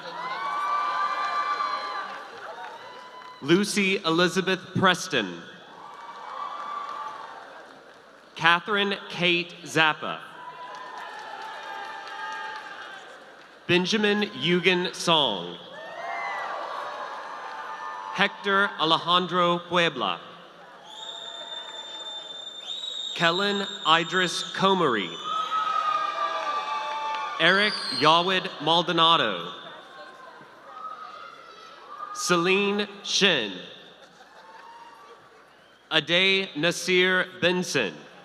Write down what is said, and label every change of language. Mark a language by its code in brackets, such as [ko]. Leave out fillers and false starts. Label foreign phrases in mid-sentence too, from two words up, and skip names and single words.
[en] Lucy Elizabeth Preston. Catherine Kate Zappa. Benjamin Eugen Song. Hector Alejandro Puebla. Kellen Idris Comary. Eric Yawid Maldonado. Celine Shin. Ade Nasir Benson.